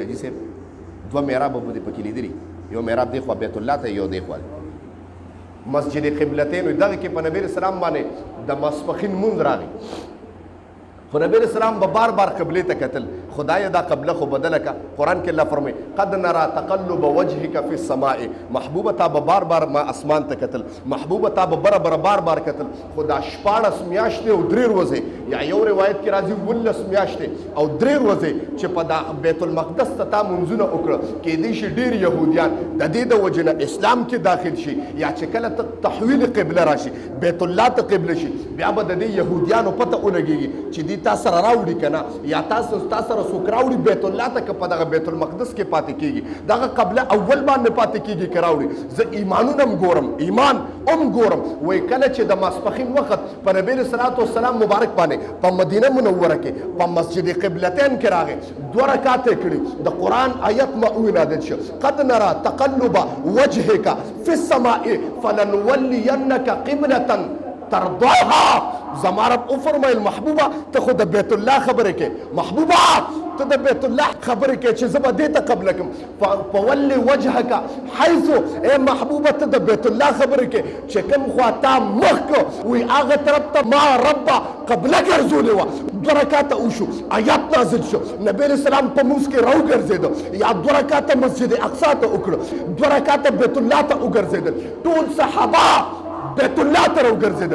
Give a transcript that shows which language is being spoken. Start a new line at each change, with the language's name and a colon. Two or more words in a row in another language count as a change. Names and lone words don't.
Pashto: حاجي صاحب 2 محرابه به دې پکې لیدلي یو محراب دی خوا بیت الله ته یو دی خوا مسجد قبلتین وي. دغه کې په نبی اسلام باندې د ماسپښین مونځ راغی خو نبی اسلام به بار بار قبلې ته کتل. خدای دا قبله خو بدله که. قرآن کې الله فرمایي
Arabic: قد نرى تقلب وجهك في السماء.
Pashto: محبوبه تا به بار بار ما اسمان ته کتل محبوبه تا به بره بره بار بار کتل. خو دا 14 میاشتې او 3 ورځې یا یو روایت کې راځي 19 میاشتې او 3 ورځې چې په دا بیت المقدس ته تا مونځونه وکړه کېدای شي ډېر یهودیان د دې د وجې نه اسلام کې داخل شي یا چې کله تحویل قبله راشي بیت الله ته قبله شي بیا به د دې یهودیانو پته ولګېږي چې دې تا سره راوړي که نه یا تاسو سره څوک راوړي بیت الله ته که په دغه بیت المقدس کې پاتې کېږي دغه قبله اول باندې پاتې کېږي که راوړي. زه ایمانونه هم ګورم ایمان هم ګورم. وایي کله چې د ماسپښین وخت په نبي
Arabic: علیه صلات وسلام
Pashto: مبارک باندې په مدینه منوره کې په مسجد قبلتین کې راغی 2 رکعات یې کړي د قرآن آیت معوی نازل شو
Arabic: قد نرى تقلب وجهك في السماء فلنولینك قبلة ترضاها.
Pashto: زما رب وفرمایل محبوبه ته خو د بیت الله خبرې کې محبوبه ته د بیت الله خبرې کې چې زه به دې ته قبله کړم
Arabic: فولي وجهک حیث
Pashto: ای محبوبه ته د بیت الله خبرې کې چې کوم خوا تا مخ کړو وایي هغه طرف ته ما ربه قبله ګرځولې وه 2 رکعاته وشو آیات نازل شو نبی
Arabic: علیه السلام
Pashto: په مونځ کې راوګرځېده یا 2 رکعاته مسجد اقصا ته وکړه 2 رکعاته بیت الله ته وګرځېدل ټول صحابه بیت الله ته راوګرځېدل.